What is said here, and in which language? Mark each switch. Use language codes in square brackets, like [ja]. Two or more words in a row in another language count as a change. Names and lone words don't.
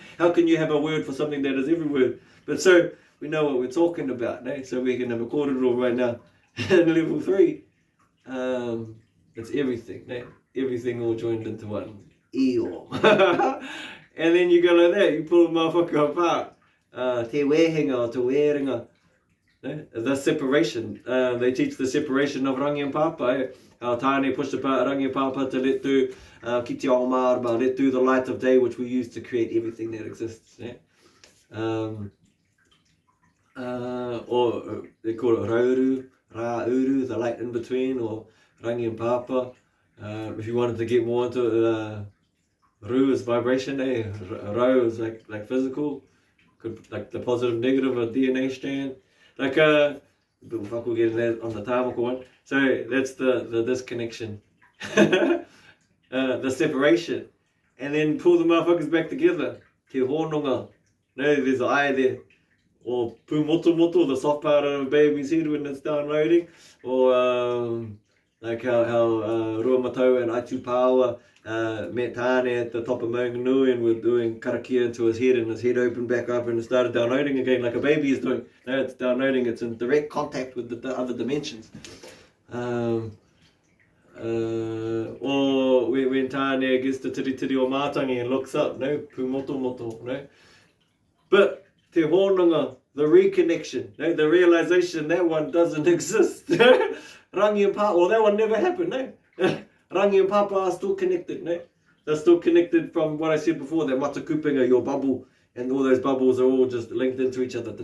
[en] How can you have a word for something that is every word? But so we know what we're talking about. No? So we're going to record it all right now. And level 3, it's everything. No? Everything all joined into one. Io. And then you go like that, you pull the motherfucker apart. [mi] Te wehenga or te werenga. [en] The separation. They teach the separation of rangi and papa. How Tāne pushed apart rangi and papa to let through [mi] kiti o marba, [en] let through the light of day, which we use to create everything that exists. Or they call it rauru, rāuru, the light in between, or rangi and papa. If you wanted to get more into it, ru is vibration, rau is like physical, like the positive, negative, a DNA strand. Like we'll get that on the Tāwhaki one. So that's the disconnection, the separation, and then pull the motherfuckers back together. [mi] Te hononga. [en] No, there's an eye there. Or pumotomoto, the soft part of a baby's head when it's downloading. Or like how Ruamatau and Aitupawa met Tāne at the top of Maunganui and were doing karakia into his head, and his head opened back up and it started downloading again like a baby is doing. Now it's downloading, it's in direct contact with the other dimensions. Or when Tāne gets to tiri o mātangi and looks up, no, pumotomoto, no. [mi] But te hononga, [en] the reconnection, no, the realization that one doesn't exist. Rangi and Papa, well, that one never happened, no. Rangi and Papa are still connected, no. They're still connected from what I said before, that matakupinga, your bubble, and all those bubbles are all just linked into each other.